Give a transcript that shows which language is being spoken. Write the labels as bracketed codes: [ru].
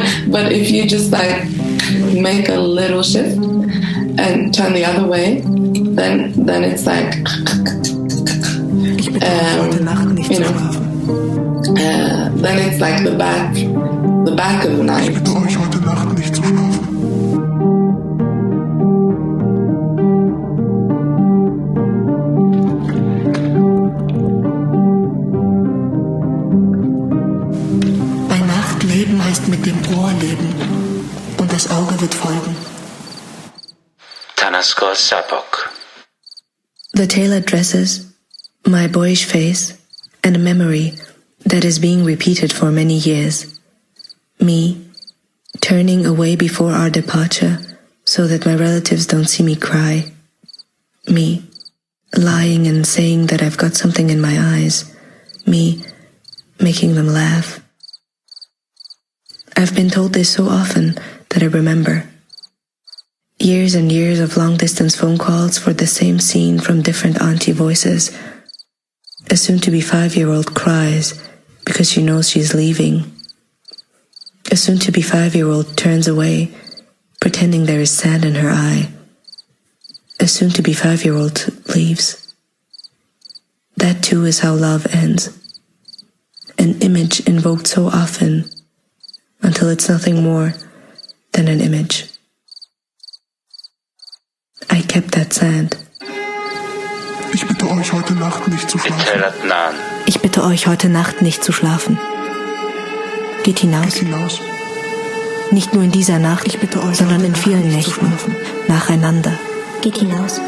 [en] but if you just like make a little shift and turn the other way, then it's like, you know, then it's like the back of the night. [de] Ich bitte euch heute Nacht nicht zu schlafen. Bei Nacht leben heißt mit dem Ohr leben und das Auge wird folgen. Tanasgol Sabbagh. [en] The tailored dresses, my boyish face, and a memory that is being repeated for many years. Me, turning away before our departure so that my relatives don't see me cry. Me, lying and saying that I've got something in my eyes. Me, making them laugh. I've been told this so often that I remember. Years and years of long-distance phone calls for the same scene from different auntie voices. A soon-to-be 5-year-old cries because she knows she's leaving. A soon-to-be 5-year-old turns away, pretending there is sand in her eye. A soon-to-be 5-year-old leaves. That too is how love ends. An image invoked so often, until it's nothing more than an image. I kept that sand. [de] Ich bitte euch heute Nacht nicht zu schlafen. Etel Adnan. Ich bitte euch heute Nacht nicht zu schlafen. Geht hinaus. Geht hinaus. Nicht nur in dieser Nacht, Ich bitte euch sondern heute in Nacht vielen nicht zu Nächten. schlafen. Nacheinander. Geht hinaus.